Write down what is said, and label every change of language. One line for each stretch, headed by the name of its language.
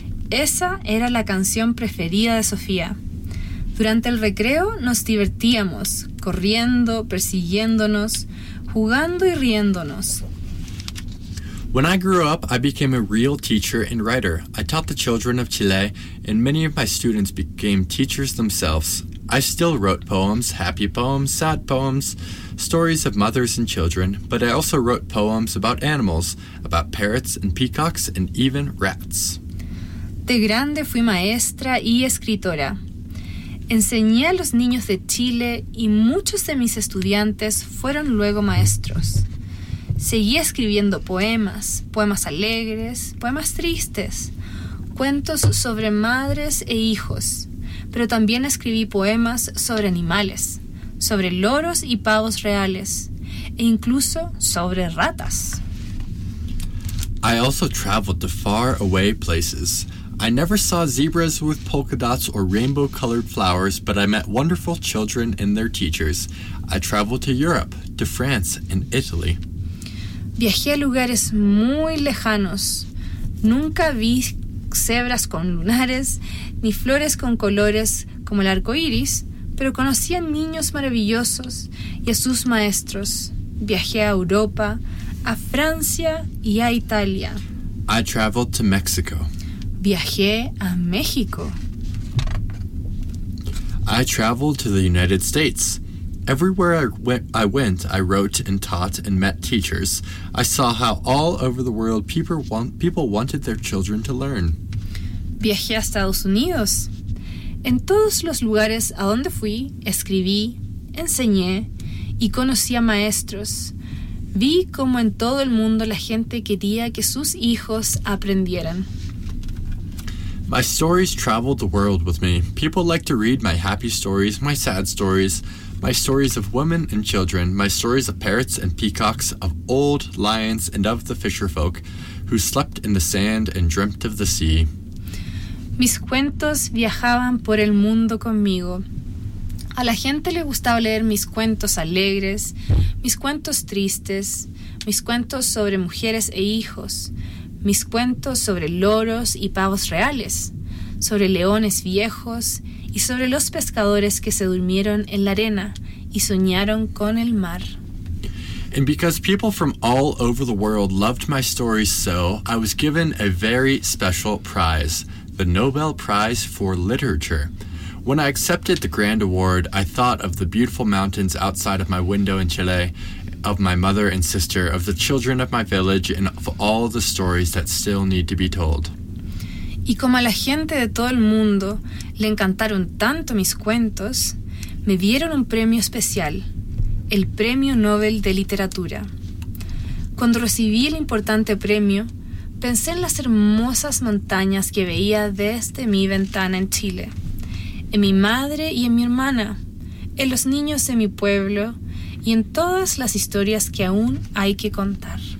Spanish: Esa era la canción preferida de Sofía. Durante el recreo nos divertíamos, corriendo, persiguiéndonos, jugando y riéndonos.
English: When I grew up, I became a real teacher and writer. I taught the children of Chile, and many of my students became teachers themselves. I still wrote poems, happy poems, sad poems, stories of mothers and children, but I also wrote poems about animals, about parrots and peacocks, and even rats.
Spanish: De grande fui maestra y escritora. Enseñé a los niños de Chile, y muchos de mis estudiantes fueron luego maestros. Seguí escribiendo poemas, poemas alegres, poemas tristes, cuentos sobre madres e hijos, pero también escribí poemas sobre animales, sobre loros y pavos reales, e incluso sobre ratas.
English: I also traveled to far away places. I never saw zebras with polka dots or rainbow-colored flowers, but I met wonderful children and their teachers. I traveled to Europe, to France, and Italy.
Spanish: Viajé a lugares muy lejanos. Nunca vi cebras con lunares, ni flores con colores como el arco iris, pero conocí a niños maravillosos y a sus maestros. Viajé a Europa, a Francia y a Italia.
English: I traveled to Mexico.
Spanish: Viajé a México.
English: I traveled to the United States. Everywhere I went, I wrote and taught and met teachers. I saw how all over the world people wanted their children to learn.
Spanish: Viajé a Estados Unidos. En todos los lugares a donde fui, escribí, enseñé y conocí a maestros. Vi cómo en todo el mundo la gente quería que sus hijos aprendieran.
English: My stories traveled the world with me. People like to read my happy stories, my sad stories, my stories of women and children, my stories of parrots and peacocks, of old lions and of the fisher folk who slept in the sand and dreamt of the sea.
Spanish: Mis cuentos viajaban por el mundo conmigo. A la gente le gustaba leer mis cuentos alegres, mis cuentos tristes, mis cuentos sobre mujeres e hijos, mis cuentos sobre loros y pavos reales, sobre leones viejos y sobre los pescadores que se durmieron en la arena y soñaron con el mar.
English: And because people from all over the world loved my stories so, I was given a very special prize, the Nobel Prize for Literature. When I accepted the grand award, I thought of the beautiful mountains outside of my window in Chile, of my mother and sister, of the children of my village, and of all the stories that still need to be told.
Spanish: Y como a la gente de todo el mundo le encantaron tanto mis cuentos, me dieron un premio especial, el Premio Nobel de Literatura. Cuando recibí el importante premio, pensé en las hermosas montañas que veía desde mi ventana en Chile, en mi madre y en mi hermana, en los niños de mi pueblo y en todas las historias que aún hay que contar.